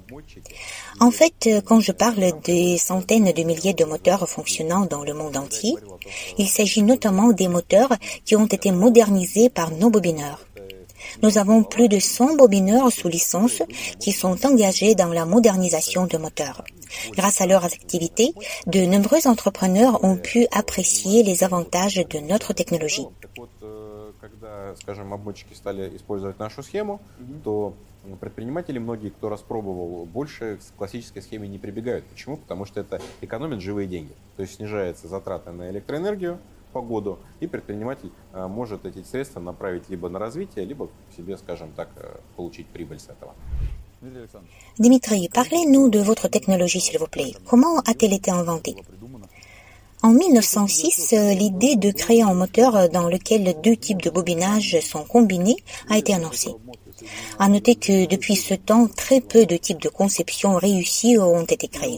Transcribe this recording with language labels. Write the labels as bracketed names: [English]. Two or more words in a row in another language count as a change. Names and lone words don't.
[French] En fait, quand je parle des centaines de milliers de moteurs fonctionnant dans le monde entier, il s'agit notamment des moteurs qui ont été modernisés par nos bobineurs. Nous avons plus de 100 bobineurs sous licence qui sont engagés dans la modernisation de moteurs. Grâce à leurs activités, de nombreux entrepreneurs ont pu apprécier les avantages de notre technologie. [Russian] Когда, скажем, обмотчики стали использовать нашу схему, то предприниматели, многие, кто распробовал, больше к классической схеме не прибегают. Почему? Потому что это экономит живые деньги. То есть снижаются затраты на электроэнергию по году, и предприниматель может эти средства направить либо на развитие, либо себе, скажем так, получить прибыль с этого. [French] Dimitri, parlez-nous de votre technologie, s'il vous plaît. Comment a-t-elle été inventée? En 1906, l'idée de créer un moteur dans lequel deux types de bobinages sont combinés a été annoncée. À noter que depuis ce temps, très peu de types de conception réussis ont été créés.